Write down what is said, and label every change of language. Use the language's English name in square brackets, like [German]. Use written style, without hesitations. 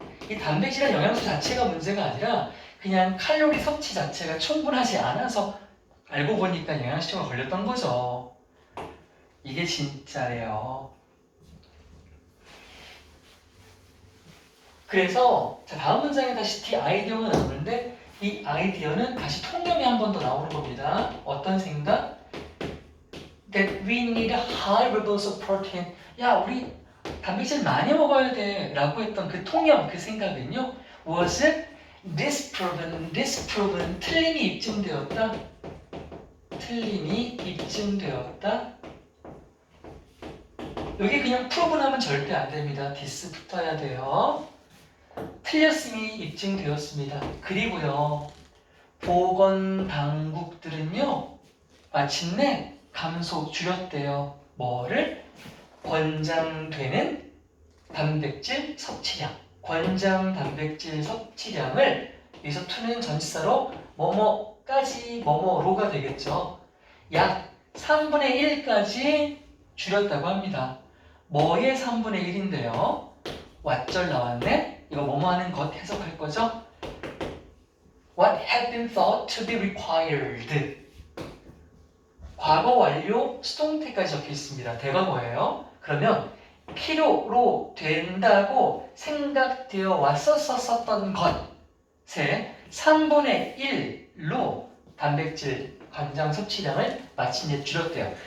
[Korean] 이 단백질이란 영양소 자체가 문제가 아니라 그냥 칼로리 섭취 자체가 충분하지 않아서 알고 보니까 영양실조가 걸렸던 거죠. 이게 진짜래요. 그래서 자, 다음 문장에 다시 D 아이디어가 나오는데 이 아이디어는 다시 통념이 한 번 더 나오는 겁니다. 어떤 생각? [English] That we need high levels of protein. [Korean] 야, 우리 단백질 많이 먹어야 돼 라고 했던 그 통념, 그 생각은요, [English] was disproven, [Korean] 틀림이 입증되었다. 틀림이 입증되었다. 여기 그냥 proven하면 절대 안 됩니다. dis 붙어야 돼요. 틀렸음이 입증되었습니다. 그리고요, 보건 당국들은요, 마침내 줄였대요. 뭐를? 권장되는 단백질 섭취량. 권장 단백질 섭취량을 여기서 to는 전치사로 뭐뭐까지 뭐뭐로가 되겠죠. 약 3분의 1까지 줄였다고 합니다. 뭐의 3분의 1인데요? 왓절 나왔네? 이거 뭐뭐 하는 것 해석할 거죠? [English] What had been thought to be required. [Korean] 과거 완료 수동태까지 적혀 있습니다. 대과거예요. 그러면 필요로 된다고 생각되어 왔었던 것의 3분의 1로 단백질 관장 섭취량을 마침내 줄였대요.